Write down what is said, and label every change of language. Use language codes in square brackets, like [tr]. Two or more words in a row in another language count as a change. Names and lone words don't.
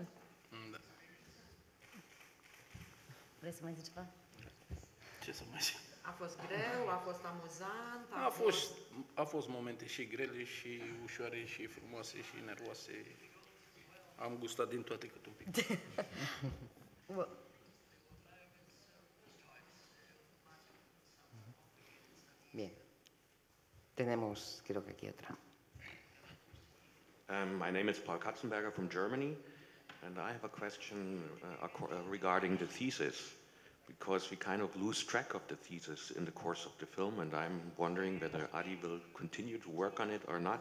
[ro] Da. Vrei să mai zici ceva? Ce să mai zic? A fost greu, a fost amuzant? A fost momente și grele, și ușoare, și frumoase, și nervoase. Am gustat din toate cât un pic. [es] Bien. Tenemos, creo que aquí otra. [en] My name is Paul Katzenberger from Germany, and I have a question regarding the thesis, because we kind of lose track of the thesis in the course of the film, and I'm wondering whether Adi will continue to work on it or not.